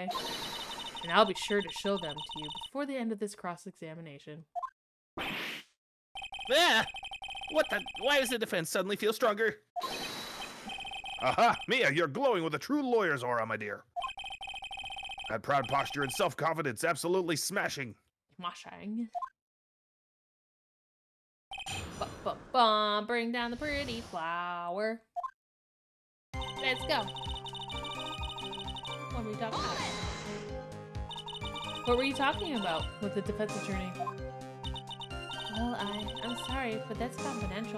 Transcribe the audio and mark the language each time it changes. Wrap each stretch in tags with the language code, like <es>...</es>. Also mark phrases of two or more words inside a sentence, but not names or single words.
<en>And I'll be sure to show them to you before the end of this cross-examination. Ah! What the? Why does the defense suddenly feel stronger? Aha! Mia, you're glowing with a true lawyer's aura, my dear. That proud posture and self-confidence, absolutely smashing. Moshang. Ba-ba-bum, bring down the pretty flower. Let's go. What were you talking about? What were you talking about with the defense attorney? Well, I'm sorry, but that's confidential.</en>